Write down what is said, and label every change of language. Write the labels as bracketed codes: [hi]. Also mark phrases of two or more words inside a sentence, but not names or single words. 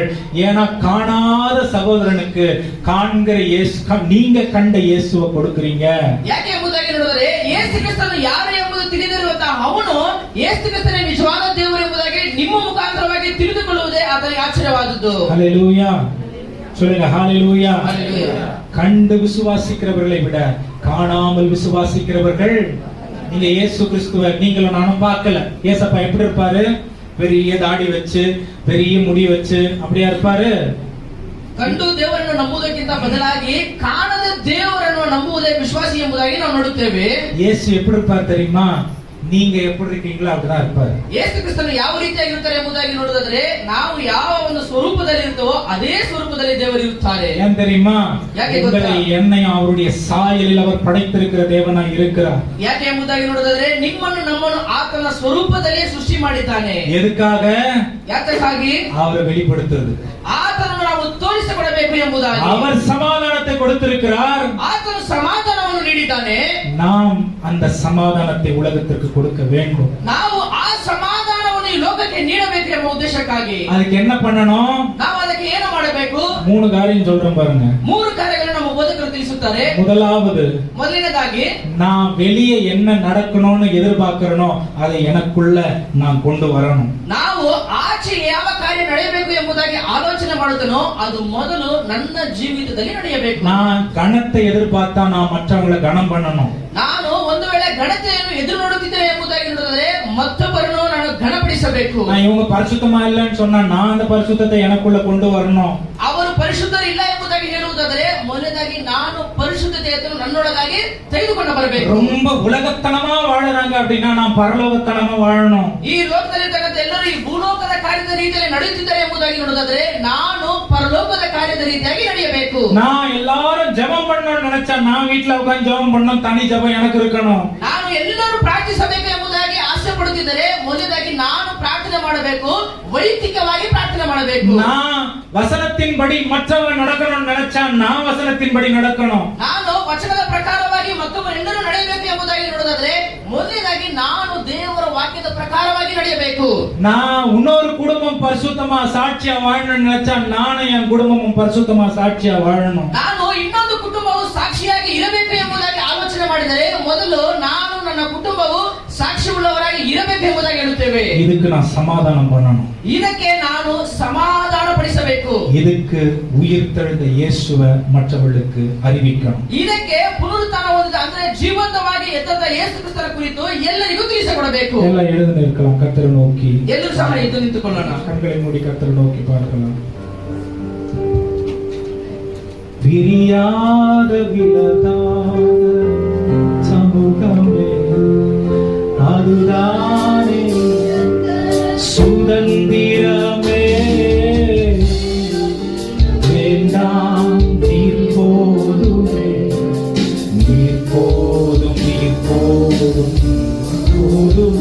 [ta] ஏன்னா காணாத சகோதரனுக்கு காண்கிற இயேசு, நீங்க கண்ட இயேசுவை கொடுக்கிறீங்க. [kn] ಯಾಕೆ ಎಂಬುದಾಗಿ ನೋಡಿದರೆ, ಯೇಸು ಕ್ರಿಸ್ತನು ಯಾರು ಎಂಬುದು ತಿಳಿದಿರುವಂತಹ ಅವನು ಯೇಸು ಕ್ರಿಸ್ತನೇ ನಿಜವಾದ ದೇವರು ಎಂಬುದಾಗಿ ನಿಮ್ಮ ಮುಖಾಂತರವಾಗಿ ತಿಳಿದುಕೊಳ್ಳುವುದೇ ಆತನಿಗೆ ಆಶ್ಚರ್ಯವಾದದ್ದು. [ta] ஹல்லேலூயா. சொல்லுங்க ஹalleluya. ஹalleluya. கண்டு விசுவாசிக்கிறவர்களை விட காணாமல் விசுவாசிக்கிறவர்கள். நீங்க இயேசு கிறிஸ்துவை நீங்களும் நானும் பார்க்கல. ஏசப்பா எப்படி இருப்பாரு? பெரிய தாடி வச்சு பெரிய முடி வச்சு அப்படியா இருப்பாரு? [kn] ಕಂಡು ದೇವರನ್ನು ನಂಬುವುದಕ್ಕಿಂತ ಬದಲಾಗಿ ಕಾಣದ ದೇವರನ್ನು ನಂಬುವುದೇ ವಿಶ್ವಾಸಿ ಎಂಬುದಾಗಿ ನಾವು ನೋಡುತ್ತೇವೆ. [ta] இயேசு எப்படி இருப்பார் தெரியுமா? நீங்க எப்படி இருக்கீங்களோ அப்படிதான் இருப்பாரு. [kn] ಯೇಸು ಕ್ರಿಸ್ತನು ಯಾವ ರೀತಿಯಾಗಿರುತ್ತಾರೆ ಎಂಬುದಾಗಿ ನೋಡುವುದಾದ್ರೆ, ನಾವು ಯಾವ ಒಂದು ಸ್ವರೂಪದಲ್ಲಿ ಇರ್ತೇವೋ ಅದೇ ಸ್ವರೂಪದಲ್ಲಿ ದೇವರು ಇರುತ್ತಾರೆ. [ta] ஏன் தெரியுமா? [kn] ಯಾಕೆ ಗೊತ್ತಾ? [ta] என்னையும் அவருடைய சாயலில் அவர் படைத்திருக்கிற தேவனாய் இருக்கிறார். [kn] ಯಾಕೆ ಎಂಬುದಾಗಿ ನೋಡುವುದಾದ್ರೆ, ನಿಮ್ಮನ್ನು ನಮ್ಮನ್ನು ಆತನ ಸ್ವರೂಪದಲ್ಲೇ ಸೃಷ್ಟಿ ಮಾಡಿದ್ದಾನೆ. [ta] எதுக்காக? [kn] ಯಾತಕ್ಕಾಗಿ? [ta] அவரை வெளிப்படுத்துறது. [kn] ಆತನನ್ನು ನಾವು ತೋರಿಸಿಕೊಡಬೇಕು ಎಂಬುದಾಗಿ. [ta] அவர் சமாதானத்தை கொடுத்திருக்கிறார். [kn] ಆತನು ಸಮಾಧಾನವನ್ನು ನೀಡಿದ್ದಾನೆ. [ta] நாம் அந்த சமாதானத்தை உலகத்திற்கு கொடுக்க வேண்டும். [kn] ನಾವು ಆ ಸಮಾಧಾನವನ್ನು ಈ ಲೋಕಕ್ಕೆ ನೀಡಬೇಕು ಎಂಬ ಉದ್ದೇಶಕ್ಕಾಗಿ [ta] அதுக்கு என்ன பண்ணணும்? [kn] ನಾವು ಅದಕ್ಕೆ ಏನು ಮಾಡಬೇಕು? [ta] 3 காரியம் சொல்றேன் பாருங்க. [kn] 3 ಕಾರ್ಯಗಳನ್ನು ನಮ್ಮ ಬೋಧಕರು ತಿಳಿಸುತ್ತಾರೆ. ಮೊದಲನೇದಾಗಿ, [ta] நான் வெளியே என்ன நடக்கணும்னு எதிர்பார்க்கிறனோ அதை எனக்குள்ள நான் கொண்டு வரணும். [kn] ನಾವು ಆಚೆ ಯಾವ ಕಾರ್ಯ ನಡೆಯಬೇಕು ಎಂಬುದಾಗಿ ಆಲೋಚನೆ ಮಾಡುತ್ತೇನೋ ಅದು ಮೊದಲು ನನ್ನ ಜೀವಿತದಲ್ಲಿ ನಡೆಯಬೇಕು. [ta] நான் கணத்தை எதிர்பார்த்தா நான் மற்றவங்களை கணம் பண்ணணும். [kn] ನಾನು ಒಂದು ವೇಳೆ ಘನತೆಯನ್ನು ಎದುರು ನೋಡುತ್ತಿದ್ದೇನೆ ಎಂಬುದಾಗಿ ನೋಡಿದರೆ ಮತ್ತೊಬ್ಬರನ್ನು ನಾನು ಘನಪಡಿಸಬೇಕು. [ta] நான் இவங்க பரிசுத்தமா இல்லைன்னு சொன்னா நான் அந்த பரிசுத்தத்தை எனக்குள்ள கொண்டு வரணும். [kn] ಅವರು ಪರಿಶುದ್ಧರಿಲ್ಲ ಎಂಬುದಾಗಿ ಹೇಳುವುದಾದರೆ ಮೊದಲನೇದಾಗಿ ನಾನು ಪರಿಶುದ್ಧತೆಯನ್ನು ನನ್ನೊಳಗಾಗಿ ತೆಗೆದುಕೊಂಡು ಬರಬೇಕು. [ta] ரொம்ப உலகத்தனமா வாழறாங்க அப்படின்னா நான் பரலோகத்தனமா வாழணும். [kn] ಈ ಲೋಕದಲ್ಲಿರ್ತಕ್ಕಂಥ ಎಲ್ಲರೂ ಈ ಭೂಲೋಕದ ಕಾರ್ಯದ ರೀತಿಯಲ್ಲಿ ನಡೆಯುತ್ತಿದ್ದಾರೆ ಎಂಬುದಾಗಿ ನೋಡುವುದಾದರೆ ನಾನು ಪರಲೋಕದ ಕಾರ್ಯದ ರೀತಿಯಾಗಿ ನಡೆಯಬೇಕು. [ta] நான் எல்லாரும் ஜெபம் பண்ணணும்னு நினைச்சா நான் வீட்ல உட்கார்ந்து ஜெபம் பண்ணணும், தனி ஜெபம் எனக்கு இருக்கணும். [kn] ನಾನು ಎಲ್ಲರೂ ಪ್ರಾರ್ಥಿಸಬೇಕು ಎಂಬುದಾಗಿ ಆಸೆ ಪಡುತ್ತಿದ್ದರೆ ಮೊದಲಾಗಿ ನಾನು ಪ್ರಾರ್ಥನೆ ಮಾಡಬೇಕು, ವೈಯಕ್ತಿಕವಾಗಿ ಪ್ರಾರ್ಥನೆ ಮಾಡಬೇಕು. [ta] நான் வசனத்தின்படி மற்றவன் நடக்கணும்னு நினைச்சா நான் வசனத்தின்படி நடக்கணும். [kn] ನಾನು ವಚನದ ಪ್ರಕಾರವಾಗಿ ಮತ್ತೊಬ್ಬರೆಲ್ಲರೂ ನಡೆಯಬೇಕು ಎಂಬುದಾಗಿ ನೋಡೋದಾದ್ರೆ ಮೊದಲಾಗಿ ನಾನು ದೇವರ ವಾಕ್ಯದ ಪ್ರಕಾರವಾಗಿ ನಡೆಯಬೇಕು. [ta] நான் இன்னொரு குடும்பம் பரிசுத்தமா சாட்சியா வாழணும்னு நினைச்சா நானும் என் குடும்பமும் பரிசுத்தமா சாட்சியா வாழணும். [kn] ನಾನು ಇನ್ನೊಂದು ಕುಟುಂಬವು ಸಾಕ್ಷಿಯಾಗಿ ಇರಬೇಕು ಎಂಬುದಾಗಿ ಆಲೋಚನೆ ಮಾಡಿದರೆ ಮೊದಲು ನಾನು ನನ್ನ ಕುಟುಂಬವು ಸಾಕ್ಷಿ ಉಳ್ಳವರಾಗಿ ಇರಬೇಕು ಎಂಬುದಾಗಿ ಹೇಳುತ್ತೇವೆ. [ta] இதுக்கு நான் சமாதானம் பண்ணணும். [kn] ಇದಕ್ಕೆ ನಾನು ಸಮಾಧಾನ ಪಡಿಸಬೇಕು. [ta] இதுக்கு உயிர்த்தெழுந்த இயேசுவை மற்றவர்களுக்கு அறிவிக்கணும். [kn] ಇದಕ್ಕೆ ಪುನರುತ್ಥಾನ ಹೊಂದಿದ ಅಂದ್ರೆ ಜೀವಂತವಾಗಿ ಎದ್ದಂತ ಯೇಸು ಕ್ರಿಸ್ತನ ಕುರಿತು ಎಲ್ಲರಿಗೂ ತಿಳಿಸಿಕೊಡಬೇಕು. [ta] ಎಲ್ಲ எழுந்து நிற்கலாம், கர்த்தரை நோக்கி. [kn] ಎಲ್ಲರೂ ಸಹ ಎದ್ದು ನಿಂತುಕೊಳ್ಳೋಣ. [ta] கண்களை மூடி கர்த்தரை நோக்கி பார்க்கலாம். பிரியாத விலகாத சமூகமே அதுதானே சுதந்திரமே, வேண்டாம் நீர் போதுமே, நீர் போதும், நீர் போதும் போதும்.